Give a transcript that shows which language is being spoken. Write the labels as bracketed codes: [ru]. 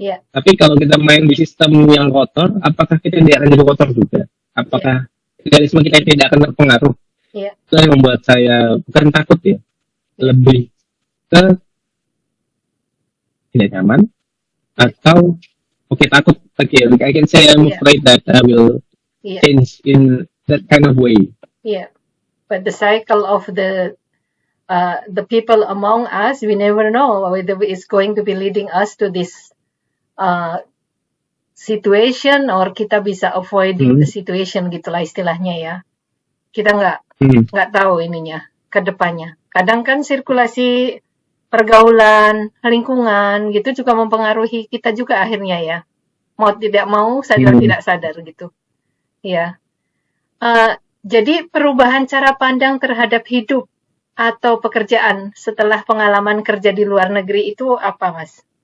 [id] Tapi kalau kita main di sistem yang kotor, apakah kita tidak akan jadi kotor juga? Apakah idealisme kita tidak akan terpengaruh? Itu yang membuat saya bukan takut ya, lebih ke tidak nyaman atau takut. [en] I can say I'm afraid that I will change in that kind of way. But the cycle of the people among us, we never know whether it's going to be leading us to this situation or [id] kita bisa [en] avoiding the situation [id] gitulah istilahnya ya. Kita nggak tahu ininya ke depannya. Kadang kan sirkulasi pergaulan, lingkungan gitu juga mempengaruhi kita juga akhirnya ya. Mau tidak mau, sadar Hmm. tidak sadar gitu. Ya. Jadi perubahan cara pandang terhadap hidup atau pekerjaan setelah pengalaman kerja di luar negeri itu apa, Mas?